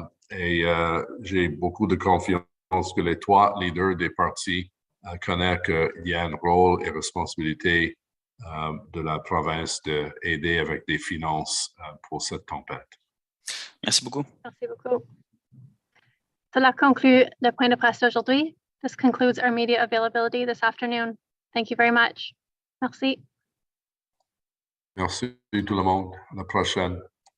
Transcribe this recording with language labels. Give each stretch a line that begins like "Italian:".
French: Et j'ai beaucoup de confiance que les 3 leaders des partis connaissent qu'il y a un rôle et responsabilité de la province d'aider avec des finances pour cette tempête. Merci beaucoup. Merci beaucoup. Cela conclut le point de presse d'aujourd'hui.
English: This concludes our media availability this afternoon. Thank you very much. Merci.
French: Merci tout le monde. À la prochaine.